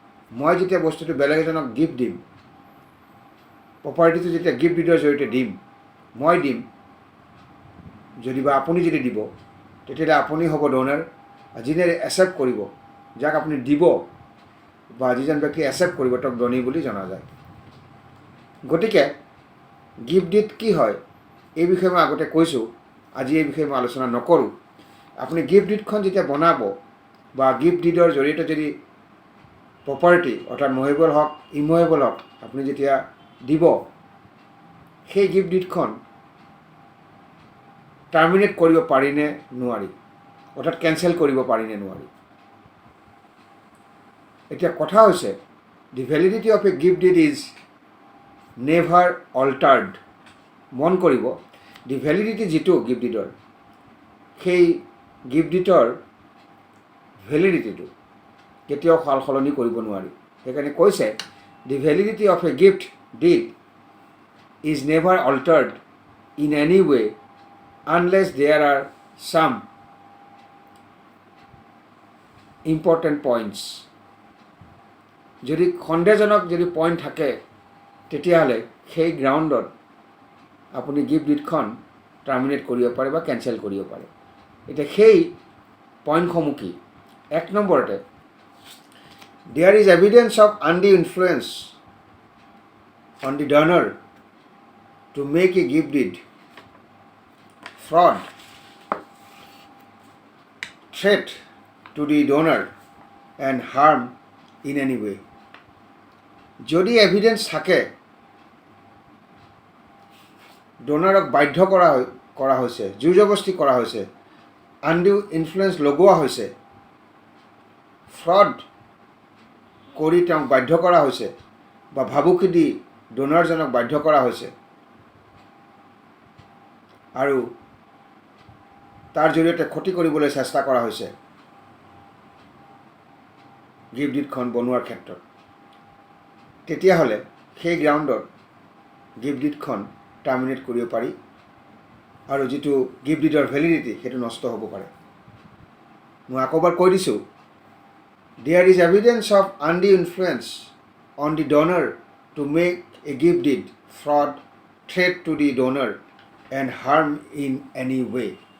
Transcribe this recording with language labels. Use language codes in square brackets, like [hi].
[as] মই যেতিয়া বস্তুটো বেলেগ এজনক গিফ্ট দিম, প্ৰপাৰ্টিটো যেতিয়া গিফ্ট ডিডৰ জৰিয়তে মই দিম, যদি বা আপুনি যদি দিব, তেতিয়াহ'লে আপুনি হ'ব ড'নাৰ। যিনে একচেপ্ট কৰিব, যাক আপুনি দিব বা যিজন ব্যক্তি একচেপ্ট কৰিব তেওঁক ডনী বুলি জনা যায়। গতিকে গিফ্ট ডিড কি হয় এই বিষয়ে মই আগতে কৈছোঁ, আজি এই বিষয়ে মই আলোচনা নকৰোঁ। আপুনি গিফ্ট ডিডখন যেতিয়া বনাব বা গিফ্ট ডিডৰ জৰিয়তে যদি প্ৰপাৰ্টি অৰ্থাৎ মুভেবল হওক, ইমুভেবল হওক আপুনি যেতিয়া দিব, সেই গিফ্ট ডিডখন টাৰ্মিনেট কৰিব পাৰিনে নোৱাৰি, অৰ্থাৎ কেঞ্চেল কৰিব পাৰিনে নোৱাৰি। এতিয়া কথা হৈছে [en] The validity of A gift did is never অল্টাৰ্ড। [as] মন কৰিব, দি ভেলিডিটি যিটো গিফ্ট ডিডৰ, সেই গিফ্ট ডিডৰ ভেলিডিটিটো কেতিয়াও সাল সলনি কৰিব নোৱাৰি। সেইকাৰণে কৈছে [en] The validity of A gift did is never altered in any way unless there are some important points. [as] যদি সন্দেহজনক যদি পইণ্ট থাকে তেতিয়াহ'লে সেই গ্ৰাউণ্ডত আপুনি গিফ্ট ডিডখন টাৰ্মিনেট কৰিব পাৰে বা কেঞ্চেল কৰিব পাৰে। এতিয়া সেই পইণ্টসমূহ কি? এক নম্বৰতে, [en] there is evidence of undue influence on the donor to make a gift deed, fraud, threat to the donor and harm in any way. [as] যদি এভিডেন্স থাকে ডোনাৰক বাধ্য কৰা হৈছে, জোৰ জবস্তি কৰা হৈছে, আনডিউ ইনফ্লুৱেঞ্চ লগোৱা হৈছে, ফ্ৰড কৰি তেওঁক বাধ্য কৰা হৈছে বা ভাবুকি দি ডোনাৰজনক বাধ্য কৰা হৈছে আৰু তাৰ জৰিয়তে ক্ষতি কৰিবলৈ চেষ্টা কৰা হৈছে গিফ্ট ডিডখন বনোৱাৰ ক্ষেত্ৰত, তেতিয়াহ'লে সেই গ্ৰাউণ্ডত গিফ্ট ডিডখন টাৰ্মিনেট কৰিব পাৰি আৰু যিটো গিফ্ট ডিডৰ ভেলিডিটি সেইটো নষ্ট হ'ব পাৰে। মই আকৌবাৰ কৈ দিছোঁ, [en] there is evidence of undue influence on the donor to make a gift deed, fraud, threat to the donor and harm in any way.